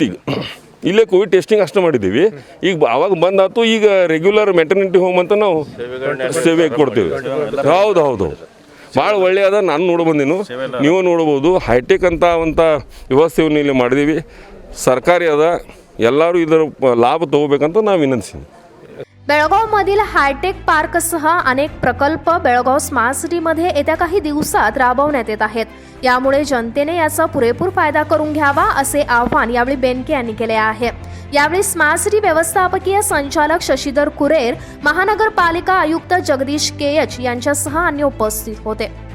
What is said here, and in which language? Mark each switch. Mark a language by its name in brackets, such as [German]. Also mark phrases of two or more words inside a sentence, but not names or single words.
[Kannada] ಈಗ ಇಲ್ಲೇ [English] Covid testing [Kannada] ಅಷ್ಟೇ ಮಾಡಿದ್ದೀವಿ. ಈಗ ಅವಾಗ ಬಂದಾತು. ಈಗ [English] regular maternity home [Kannada] ಅಂತ ನಾವು ಸೇವೆ ಕೊಡ್ತೀವಿ. ಹೌದು ಭಾಳ ಒಳ್ಳೆಯದ. ನಾನು ನೋಡ್ಬಂದಿನು, ನೀವು ನೋಡ್ಬೋದು. ಹೈಟೆಕ್ ಅಂತ ವ್ಯವಸ್ಥೆಯನ್ನು ಇಲ್ಲಿ ಮಾಡಿದ್ದೀವಿ. ಸರ್ಕಾರಿ ಅದ, ಎಲ್ಲರೂ ಇದರ लाभ तगोಬೇಕಂತ ನಾವು ವಿನಂತಿಸ್ತೀನಿ. [Marathi] बेळगावमधील हायटेक पार्कसह अनेक प्रकल्प बेळगाव स्मार्ट सिटीमध्ये येत्या काही दिवसात राबवण्यात येत आहेत. यामुळे जनतेने याचा पुरेपूर फायदा करून घ्यावा असे आवाहन यावेळी बेनके यांनी केले आहे. यावेळी स्मार्ट सिटी व्यवस्थापकीय संचालक शशिधर कुरेर, महानगरपालिका आयुक्त जगदीश केएच यांच्यासह अन्य उपस्थित होते.